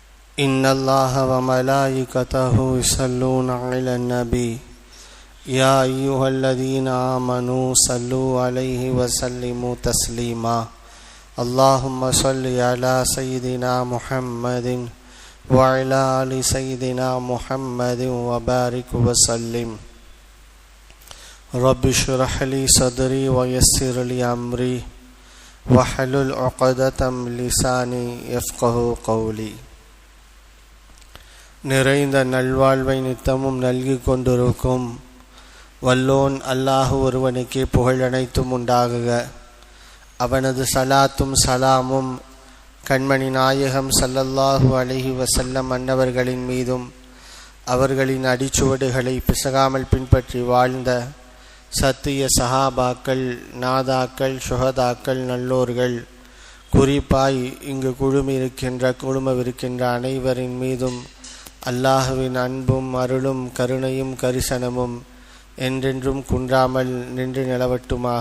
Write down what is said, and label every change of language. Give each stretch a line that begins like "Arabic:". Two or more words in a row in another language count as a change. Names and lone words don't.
Arabic: إن الله وملائكته يصلون على النبي يا أيها الذين آمنوا صلوا عليه وسلموا تسليما اللهم صل على سيدنا محمد وعلى آل سيدنا محمد وبارك وسلم رب اشرح لي صدري ويسر لي أمري واحلل عقدة من لساني يفقهوا قولي.
Tamil: நிறைந்த நல்வாழ்வை நித்தமும் நல்கி கொண்டிருக்கும் வல்லோன் அல்லாஹ் ஒருவனுக்கே புகழ் அனைத்தும் உண்டாகுக. அவனது சலாத்தும் சலாமும் கண்மணி நாயகம்
Arabic: صلى الله عليه وسلم
Tamil: அன்னவர்களின் மீதும் அவர்களின் அடிச்சுவடுகளை பிசகாமல் பின்பற்றி வாழ்ந்த சத்திய சஹாபாக்கள், நாதாக்கள், சுஹதாக்கள், நல்லோர்கள், குறிப்பாய் இங்கு குழுமவிருக்கின்ற அனைவரின் மீதும் அல்லாஹுவின் அன்பும் அருளும் கருணையும் கரிசனமும் என்றென்றும் குன்றாமல் நின்று நிலவட்டுமாக.